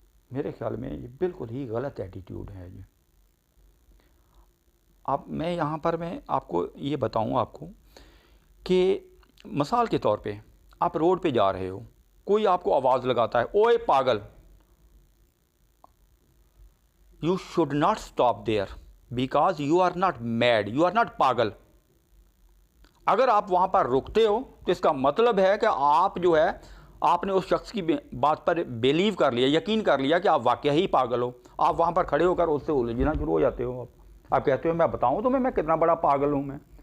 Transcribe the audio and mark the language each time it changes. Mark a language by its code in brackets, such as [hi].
[ur] میرے خیال میں یہ بالکل ہی غلط ایٹیٹیوڈ ہے. یہ اب میں یہاں پر میں آپ کو یہ بتاؤں آپ کو کہ مثال کے طور پہ آپ روڈ پہ جا رہے ہو، کوئی آپ کو آواز لگاتا ہے، اوئے پاگل. [en] You should not stop there because you are not mad, you are not pagal. [ur] اگر آپ وہاں پر رکتے ہو تو اس کا مطلب ہے کہ آپ جو ہے آپ نے اس شخص کی بات پر بیلیو کر لیا، یقین کر لیا کہ آپ واقعہ ہی پاگل ہو. آپ وہاں پر کھڑے ہو کر اس سے الجھنا شروع ہو جاتے ہو. آپ کہتے ہو میں بتاؤں تمہیں میں کتنا بڑا پاگل ہوں میں.